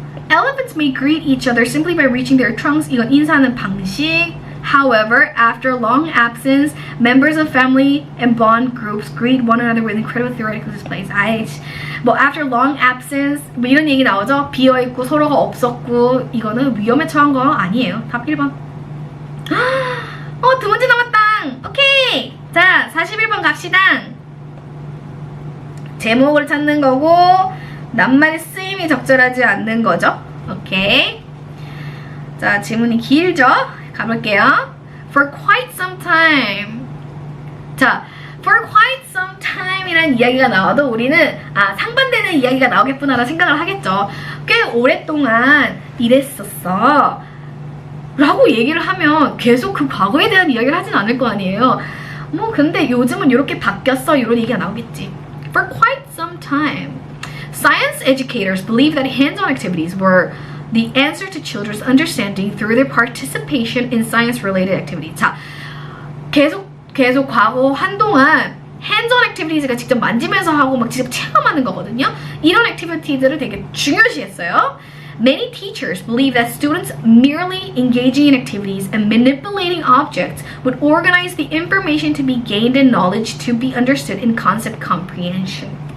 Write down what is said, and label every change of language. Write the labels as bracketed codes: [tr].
[en] Elephants may greet each other simply by reaching their trunks. [ko] 이건 인사하는 방식. [en] However, after long absence, members of family and bond groups greet one another with incredible theoretical displays. [ko] 뭐 [en] after long absence [ko] 뭐 이런 얘기 나오죠? 비어있고 서로가 없었고 이거는 위험에 처한 거 아니에요. 답 1번. 두 문제 남았다. 오케이. 자, 41번 갑시다. 제목을 찾는 거고 낱말의 쓰임이 적절하지 않는 거죠. 오케이. 자, 지문이 길죠? 가볼게요. [en] For quite some time. [ko] 자, [en] for quite some time [ko] 이라는 이야기가 나와도 우리는 상반되는 이야기가 나오겠구나라는 생각을 하겠죠. 꽤 오랫동안 이랬었어 라고 얘기를 하면 계속 그 과거에 대한 이야기를 하진 않을 거 아니에요. 뭐 근데 요즘은 이렇게 바뀌었어 이런 얘기가 나오겠지. [en] For quite some time. Science educators believe that hands-on activities were the answer to children's understanding through their participation in science-related activities. [ko] 자, 계속 과거 한동안 [en] hands-on activities [ko] 가 직접 만지면서 하고 막 직접 체험하는 거거든요. 이런 액티비티들을 되게 중요시했어요. [en] Many teachers believe that students merely engaging in activities and manipulating objects would organize the information to be gained and knowledge to be understood in concept comprehension.